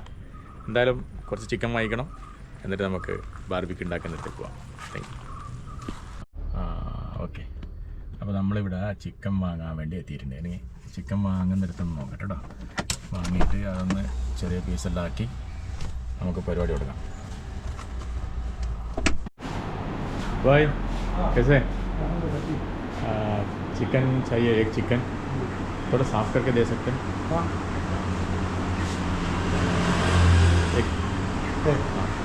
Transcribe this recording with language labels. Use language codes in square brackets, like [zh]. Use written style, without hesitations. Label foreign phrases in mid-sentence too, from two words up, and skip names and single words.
[ml] എന്തായാലും കുറച്ച് ചിക്കൻ വാങ്ങിക്കണം, എന്നിട്ട് നമുക്ക് ബാർബിക്യൂ ഉണ്ടാക്കുന്നിടത്ത് പോവാം. [en] Thank you. [ml] ഓക്കെ, അപ്പോൾ നമ്മളിവിടെ ചിക്കൻ വാങ്ങാൻ വേണ്ടി എത്തിയിട്ടുണ്ട്. എനിക്ക് ചിക്കൻ വാങ്ങുന്നിടത്തൊന്ന് നോക്കട്ടെ കേട്ടോ. വാങ്ങിയിട്ട് അതൊന്ന് ചെറിയ പീസെല്ലാം ആക്കി നമുക്ക് പരിപാടി കൊടുക്കാം. [hi] भाई कैसे चिकन चाहिए, एक चिकन थोड़ा साफ करके दे सकते हैं? हाँ, एक हाँ।